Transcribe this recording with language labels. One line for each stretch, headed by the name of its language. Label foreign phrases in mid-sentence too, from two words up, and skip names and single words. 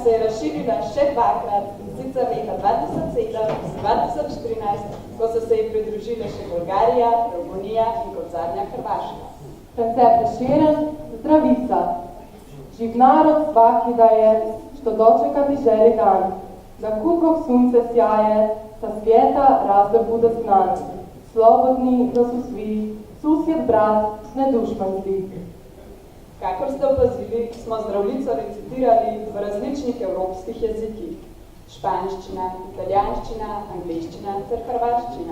Slovenian: razširila še dvakrat, in sicer leta 2007 in 2013, ko so se ji pridružile še Bolgarija, Romunija in kot zadnja Hrvaška. Koncept Prešeren, zdravica.
Croatian: Živ narod svaki daje, što dočekati želi dan. Da kutkog sunce sjaje, sa svijeta razlog bude znan. Slobodni, da su svi, susjed brat, ne dušman zli.
Slovenian: Kakor ste opazili, smo zdravljico recitirali v različnih evropskih jezikih. Španščina, italijanščina, angleščina ter hrvaščina.